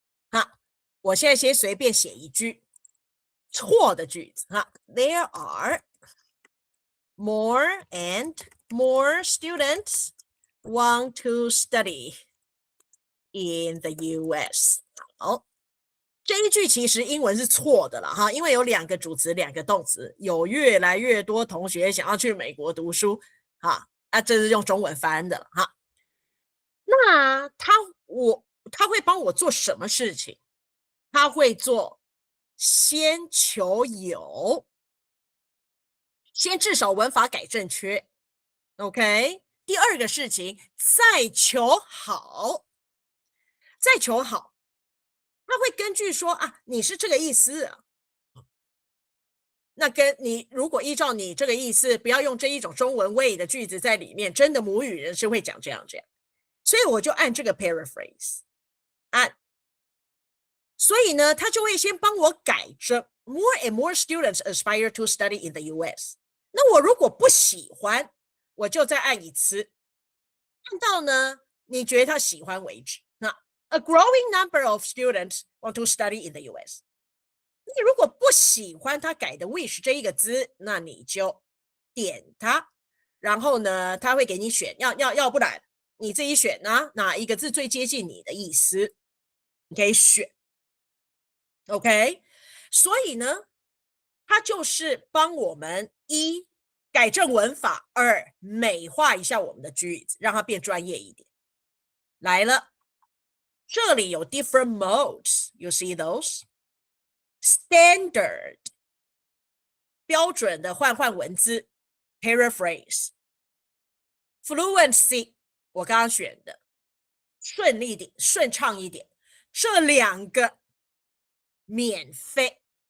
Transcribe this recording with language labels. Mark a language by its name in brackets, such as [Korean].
[Chinese] 哈，我现在先随便写一句错的句子哈 [English] ，There are more and more students want to study in the US。 [Chinese] 好，这一句其实英文是错的了哈，因为有两个主词，两个动词，有越来越多同学想要去美国读书哈，这是用中文翻的哈。那他会帮我做什么事情？他会做先求有，先至少文法改正确 ，OK。第二个事情再求好，再求好，他会根据说啊，你是这个意思啊，那跟你如果依照你这个意思，不要用这一种中文味的句子在里面，真的母语人是会讲这样，所以我就按这个 paraphrase 按，所以呢，他就会先帮我改正 [English] more and more students aspire to study in the US。 [Chinese] 那我如果不喜欢，我就再按一次，按到呢你觉得他喜欢为止。 [English] 那 a growing number of students want to study in the US。 [Chinese] 你如果不喜欢他改的 wish 这一个字，那你就点它，然后呢，他会给你选，要不然你自己选啊，哪一个字最接近你的意思，你可以选。 OK， 所以呢，它就是帮我们一改正文法，二美化一下我们的句子，让它变专业一点。来了，这里有 [English] different modes，you see those？ [Chinese] Standard 标准的换文字 paraphrase fluency 我刚刚选的顺利点顺畅一点，这两个免费